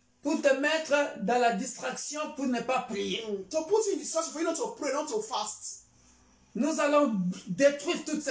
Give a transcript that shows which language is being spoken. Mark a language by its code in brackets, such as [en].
[fr] Pour te mettre dans la distraction pour ne pas prier. [en] To put in distraction for you not to pray, not to fast. [fr] Nous allons détruire toutes ces